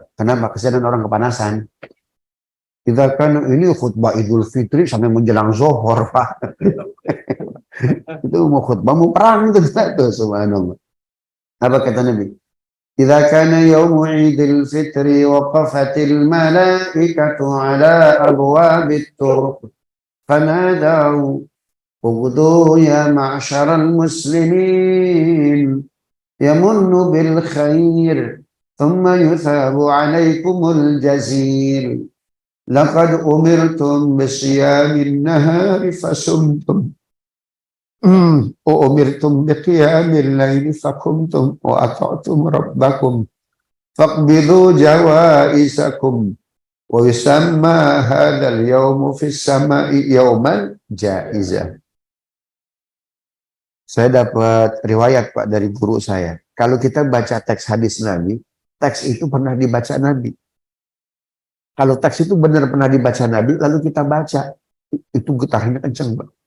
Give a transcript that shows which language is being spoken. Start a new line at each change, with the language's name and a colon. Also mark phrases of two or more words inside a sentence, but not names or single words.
Indonesian: Kenapa? Kesian orang kepanasan. Kita kan ini khutbah Idul Fitri sampai menjelang zuhur Pak. Itu mau khutbah mau perang itu subhanallah. Apa kata Nabi?
Arabic: إذا كان يوم عيد الفطر وقفت الملائكة على أبواب الطرق فنادوا اغدوا يا معشر المسلمين يمن بالخير ثم يثاب عليكم الجزيل. لقد أمرتم بصيام النهار فصمتم وأمرتم بقيام الليل فقمتم وأطعتم ربكم فاقبضوا جوائزكم ويسمى هذا اليوم في السماء يوم جائزة.
Indonesian: Saya dapat riwayat Pak dari guru saya. Kalau kita baca teks hadis Nabi, teks itu pernah dibaca Nabi. Kalau teks itu benar pernah dibaca Nabi, lalu kita baca, itu getarannya kenceng Pak.